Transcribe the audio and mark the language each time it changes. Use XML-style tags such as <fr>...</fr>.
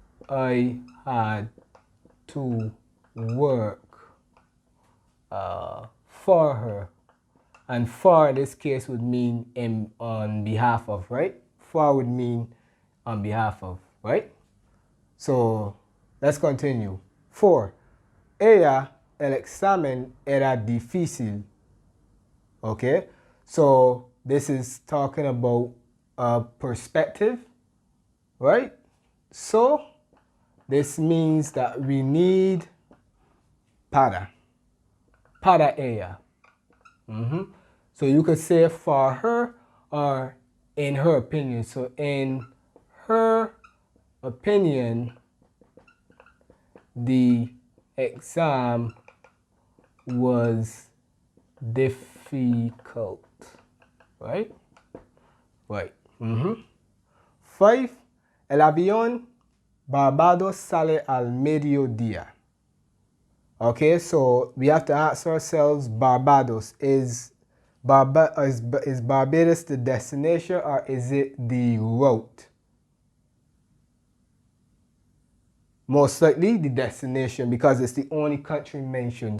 <en>I had to work for her. And for in this case would mean on behalf of, right? For would mean on behalf of, right? So let's continue. 4.</en> <es>Ella, el examen era difícil.</es> <en>Okay? So this is talking about perspective, right? So this means that we need</en> <es>para ella.</es> <en>So you could say for her or in her opinion. So in her opinion, the exam was difficult, right? Right. 5.</en> <es>El avión Barbados sale al mediodía.</es> <en>Okay, so we have to ask ourselves, Barbados, is Barbados the destination or is it the route? Most likely the destination, because it's the only country mentioned.</en>